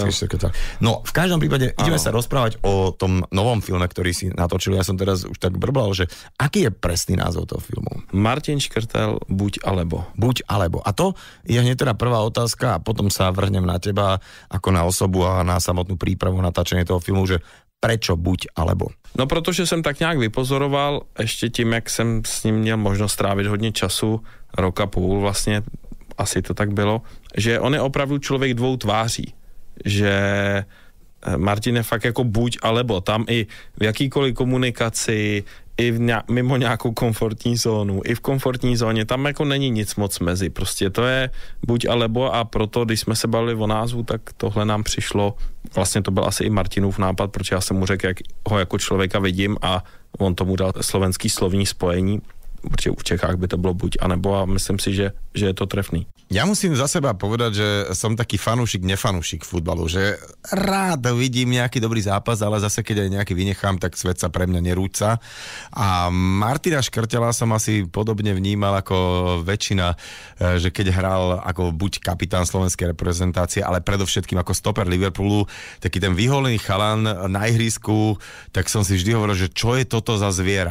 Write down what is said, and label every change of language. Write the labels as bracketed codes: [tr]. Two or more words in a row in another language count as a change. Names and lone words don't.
[sk] No, v každom prípade ideme sa rozprávať o tom novom filme, ktorý si natočil. Ja som teraz už tak brblal, že aký je presný názov toho filmu? Martin Škrtel, buď alebo. Buď alebo. A to je hneď teda prvá otázka a potom sa vrhnem na teba ako na osobu a na samotnú prípravu natáčanie toho filmu, že prečo buď alebo? No, [cs] protože jsem tak nějak vypozoroval, ještě tím, jak jsem s ním měl možnost strávit hodně času, 1,5 roku vlastně, asi to tak bylo, že on je opravdu člověk 2 tváří, že Martin je fakt jako [sk] buď alebo, [cs] tam i v jakýkoliv komunikaci, i mimo nějakou komfortní zónu, i v komfortní zóně, tam jako není nic moc mezi, prostě to je [sk] buď alebo [cs] a proto, když jsme se bavili o názvu, tak tohle nám přišlo, vlastně to byl asi i Martinův nápad, protože já jsem mu řekl, jak ho jako člověka vidím a on tomu dal slovenský slovní spojení, protože v Čechách by to bylo buď a nebo a myslím si, že je to trefný. [sk] Ja musím za seba povedať, že som taký fanúšik, nefanúšik futbalu, že rád vidím nejaký dobrý zápas, ale zase keď aj nejaký vynechám, tak svet sa pre mňa nerúca. A Martina Škrtela som asi podobne vnímal ako väčšina, že keď hral ako buď kapitán slovenskej reprezentácie, ale predovšetkým ako stoper Liverpoolu, taký ten vyholený chalan na ihrisku, tak som si vždy hovoril, že čo je toto za zviera.